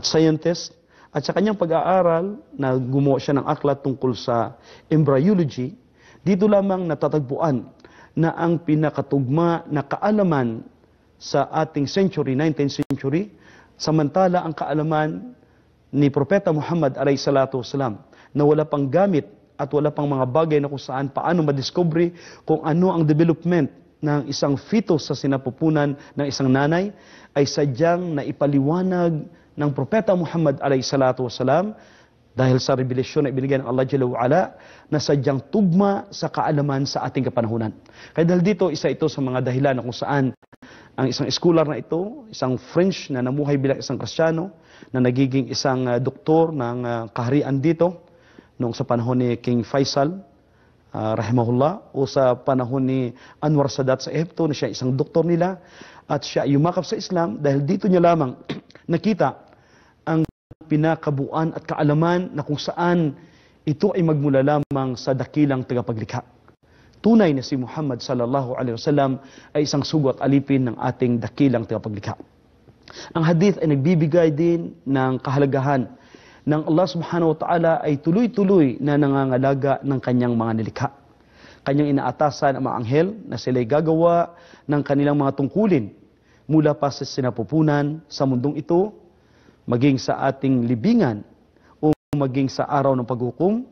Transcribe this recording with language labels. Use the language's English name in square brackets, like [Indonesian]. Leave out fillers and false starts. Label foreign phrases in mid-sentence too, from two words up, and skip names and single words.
[Filipino] scientist, at sa kanyang pag-aaral na gumawa siya ng aklat tungkol sa embryology, dito lamang natatagpuan na ang pinakatugma na kaalaman sa ating century, 19th century, samantala ang kaalaman ni Propeta Muhammad [Arabic] عليه الصلاة والسلام [Filipino] na wala pang gamit at wala pang mga bagay na kung saan paano madiscovery kung ano ang development ng isang fetus sa sinapupunan ng isang nanay, ay sadyang naipaliwanag ng Propeta Muhammad alayhi salatu wasalam dahil sa revelasyon na ibinigay ng Allah [Arabic] جل وعلا [Filipino] na sadyang tugma sa kaalaman sa ating kapanahunan. Kaya dahil dito, isa ito sa mga dahilan na kung saan ang isang scholar na ito, isang French na namuhay bilang isang Kristiyano, na nagiging isang doktor ng kaharian dito, noong sa panahon ni King Faisal, rahimahullah, o sa panahon ni Anwar Sadat sa Egypto, na siya isang doktor nila, at siya yumakap sa Islam dahil dito niya lamang nakita ang pinakabuan at kaalaman na kung saan ito ay magmula lamang sa dakilang tagapaglikha. Tunay na si Muhammad [Arabic] صلى الله عليه وسلم [Filipino] ay isang sugo at alipin ng ating dakilang tagapaglikha. Ang hadith ay nagbibigay din ng kahalagahan ng Allah [Arabic] سبحانه وتعالى [Filipino] ay tuloy-tuloy na nangangalaga ng kanyang mga nilikha. Kanyang inaatasan ang mga anghel na sila'y gagawa ng kanilang mga tungkulin mula pa sa sinapupunan sa mundong ito, maging sa ating libingan o maging sa araw ng paghukom.